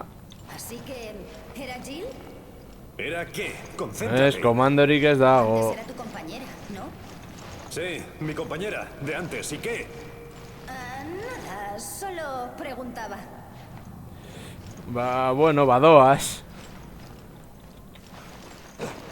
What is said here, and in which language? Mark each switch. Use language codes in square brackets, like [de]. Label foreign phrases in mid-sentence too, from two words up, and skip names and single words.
[es] Así que, ¿era Jill? ¿Era qué? Concéntrate. [eu] Ez, komandorik ez dago. [es] Antes era tu compañera, ¿no? Sí, mi compañera, de antes. ¿Y qué? Nada, solo preguntaba. [eu] Ba, bueno, badoaz.